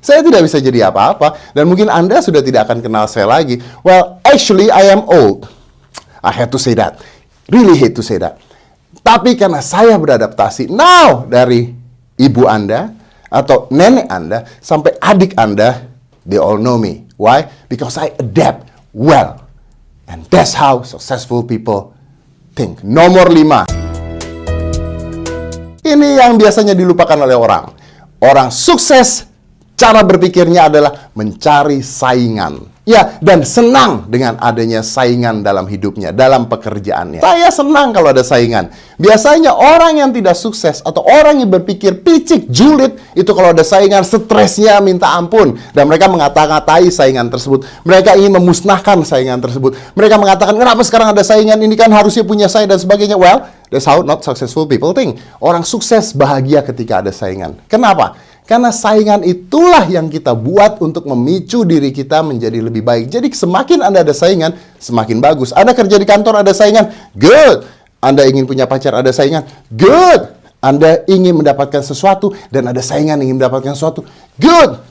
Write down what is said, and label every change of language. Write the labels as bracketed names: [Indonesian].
[Indonesian] Saya tidak bisa jadi apa-apa. Dan mungkin Anda sudah tidak akan kenal saya lagi. [English] Well, actually I am old. I have to say that. Really hate to say that. [Indonesian] Tapi karena saya beradaptasi, now dari ibu Anda atau nenek Anda sampai adik Anda, [English] they all know me. Why? Because I adapt well. And that's how successful people think. [Indonesian] Nomor 5. Ini yang biasanya dilupakan oleh orang. Orang sukses, cara berpikirnya adalah mencari saingan. Ya, dan senang dengan adanya saingan dalam hidupnya, dalam pekerjaannya. Saya senang kalau ada saingan. Biasanya orang yang tidak sukses atau orang yang berpikir picik, julid, itu kalau ada saingan, stresnya minta ampun. Dan mereka mengata-ngatai saingan tersebut. Mereka ingin memusnahkan saingan tersebut. Mereka mengatakan, kenapa sekarang ada saingan? Ini kan harusnya punya saya dan sebagainya. [English] Well, that's how not successful people think. [Indonesian] Orang sukses bahagia ketika ada saingan. Kenapa? Karena saingan itulah yang kita buat untuk memicu diri kita menjadi lebih baik. Jadi semakin Anda ada saingan, semakin bagus. Anda kerja di kantor ada saingan, good. Anda ingin punya pacar ada saingan, good. Anda ingin mendapatkan sesuatu dan ada saingan ingin mendapatkan sesuatu, good.